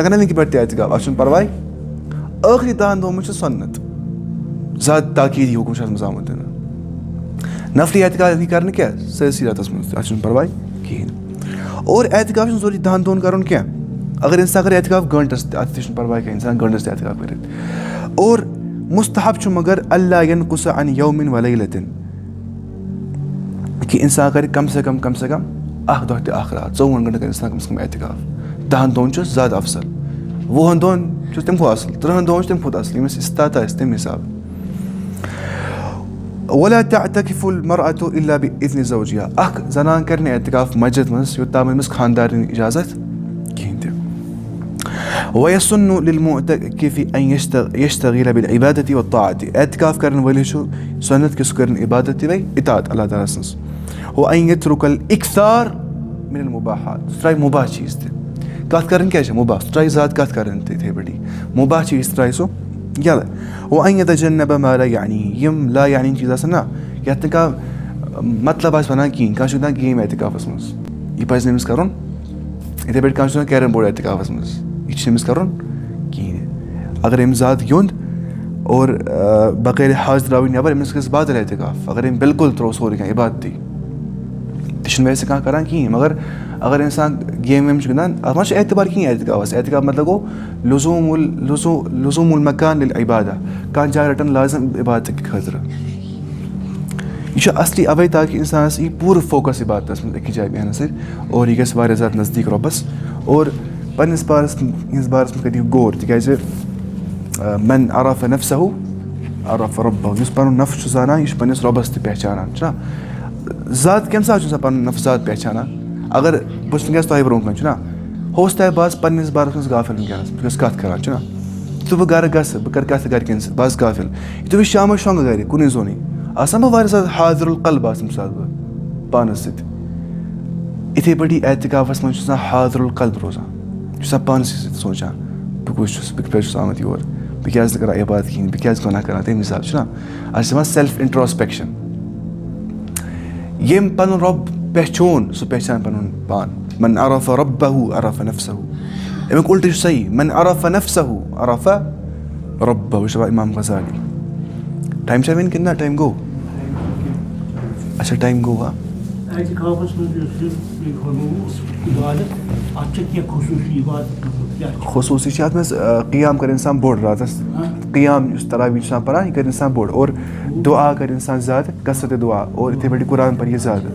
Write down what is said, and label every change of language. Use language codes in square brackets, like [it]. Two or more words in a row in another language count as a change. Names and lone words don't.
[ks] کَرِ نہ وٕنکہِ پٮ۪ٹھ تہِ اعتِقاف اَتھ چھُنہٕ پَرواے ٲخری 10 دۄہَن منٛز چھُ سُنت زیادٕ تاکیٖدی حُکُم چھُ اَتھ منٛز آمُت دِنہٕ نفلی اعتِقاف یی کَرنہٕ کیٛاہ سٲرسٕے رٮ۪تَس منٛز تہِ اَتھ چھُنہٕ پَرواے کِہیٖنۍ اور اعتِقاف چھُنہٕ ضروٗری 10 دۄہَن کَرُن کینٛہہ اگر اِنسان کَرِ اعتِقاف گٲنٛٹَس تہِ اَتھ تہِ چھُنہٕ پَرواے کینٛہہ اِنسان گٲنٛٹَس تہِ اعتِقاف کٔرِتھ اور مُستحب چھُ مگر [ar] اللہ ینقُص عن یومٍ ولیلَةٍ [ks] کہِ اِنسان کَرِ کَم سے کَم اَکھ دۄہ تہِ اَکھ رات 24 گٲنٛٹَن کَرِ اِنسان کَم سے کَم اعتِقاف 10 دۄہَن چھُ زیادٕ اَفضل 20 دۄہَن چھُ تَمہِ کھۄتہٕ اَصٕل 30 دۄہَن چھُ تَمہِ کھۄتہٕ اَصٕل ییٚمِس اِستطاعت آسہِ تَمہِ حِسابہٕ [ar] ولا تعتکف المرأة الا بإذن زوجها [ks] اکھ زنان کَرِ نہٕ اعتِقاف مسجِد منٛز یوٚتام أمِس خانٛدارنہِ اِجازت کِہیٖنۍ تہِ [ar] وَيَسُنُّ لِلْمُعْتَكِفِ أَنْ يَشْتَغِلَ بِالْعِبَادَةِ وَالطَّاعَةِ [ks] اعتکاف کرن وٲلِس چھُ سُنت کہِ سُہ کٔرِن عبادت تہِ بیٚیہِ اطاعت اللہ تعالیٰ سٕنٛز. [ar] وَأَنْ يَتْرُكَ الْإِكْثَارَ مِنَ الْمُباحات [ks] سُہ ترٛایہِ مُباح چیٖز تہِ. کَتھ کَرٕنۍ کیٛاہ چھِ مُباح سُہ ترٛایہِ زیادٕ کَتھ کَرٕنۍ تہِ یِتھَے پٲٹھی مُباح چیٖز ترٛایہِ سُہ یَلہٕ. [ar] وَأَنْ يَتَجَنَّبَ مَا لَا يَعْنِيهِ [ks] یِم [ar] لا یعنی [ks] چیٖز آسان نا یَتھ نہٕ کانٛہہ مطلب آسہِ وَنان کِہیٖنۍ. کانٛہہ چھُ گِنٛدان گیم اعتکافَس منٛز یہِ پَزِ نہٕ أمِس کَرُن. یِتھَے پٲٹھۍ کانٛہہ چھُ گِنٛدان [en] carrom board [ks] اعتکافَس منٛز یہِ چھُنہٕ أمِس کَرُن کِہیٖنۍ. اگر أمۍ زیادٕ گیُنٛد اور بغٲر حاج درٛاوٕے نٮ۪بر أمِس گژھِ بادل اعتکاف. اگر أمۍ بِلکُل ترٛوو سورُے کینٛہہ عبادتٕے تہِ چھُنہٕ ویسے کانٛہہ کَران کِہیٖنۍ. مگر اگر اِنسان گیم ویم چھُ گِنٛدان اَتھ منٛز چھُ اعتبار کِہیٖنۍ اعتکافَس. اعتکاف مطلب گوٚو [ar] لزوٗم المکان لِلعبادہ [ks] کانٛہہ جاے رَٹان لازم عبادتہٕ خٲطرٕ. یہِ چھُ اَصلی اَوَے تاکہِ اِنسانَس یی پوٗرٕ فوکَس عبادتَس منٛز أکِس جایہِ بیٚہنہٕ سۭتۍ اور یہِ گژھِ واریاہ زیادٕ نزدیٖک رۄبَس. اور پنٛنِس بارَس منٛز کٔرِو غور تِکیٛازِ [ar] من عرف نفسہُ عرف رۄبہُ [ks] یُس پَنُن نفس چھُ زانان یہِ چھُ پنٛنِس رۄبَس تہِ پہچانان چھُنہ. زیادٕ کَمہِ ساتہٕ چھُ اِنسان پَنُن نفس زیادٕ پہچانان اگر بہٕ چھُس وٕنکٮ۪س تۄہہِ برونٛہہ کَنہِ چھُنہ ہوس تۄہہِ بہٕ آسہٕ پنٛنِس بارَس منٛز غافِل وٕنکٮ۪نَس بہٕ چھُس کَتھ کَران چھُنہ. یُتھُے بہٕ گَرٕ گژھٕ بہٕ کَرٕ کَتھ گَرِکٮ۪ن سۭتۍ بہٕ آسہٕ غافِل. یُتھُے بہٕ شامَس شۄنٛگہٕ گَرِ کُنُے زوٚنُے آسان بہٕ واریاہ زیادٕ [ar] حاضِر القلب [ks] آسہٕ تَمہِ ساتہٕ بہٕ پانَس سۭتۍ. یِتھَے پٲٹھی اعتکافَس منٛز چھُ آسان [ar] حاضِر القلب [ks] روزان یہِ چھُ آسان پانسٕے سۭتۍ سونٛچان بہٕ کُس چھُس بہٕ کِتھ پٲٹھۍ چھُس آمُت یور بہٕ کیٛازِ نہٕ کَران عبادت کِہیٖنۍ بہٕ کیٛازِ گۄناہ کَران تَمہِ حِسابہٕ چھُنہ. اَتھ چھِ دَپان [en] self introspection. [ks] ییٚمۍ پَنُن رۄب پہچون سُہ پہچان پَنُن پان. [ar] من عرف ربہُ عرف نفسہُ [ks] اَمیُک اُلٹہٕ چھُ صحیح [ar] من عرف نفسہُ عرف ربہُ [ks] یہِ چھُ دَپان اِمام غزالی. ٹایم چھا وٕنۍ کِنہٕ نہ ٹایم گوٚو اچھا ٹایم گوٚو ہا. خصوٗصی چھِ اَتھ منٛز قیام کَرِ اِنسان بوٚڑ راتَس قیام یُس تراویح چھُ آسان پَران یہِ کَرِ اِنسان بوٚڑ اور دُعا کَرِ اِنسان زیادٕ کثرتِ دُعا اور یِتھَے پٲٹھۍ قرآن پَرِ یہِ زیادٕ.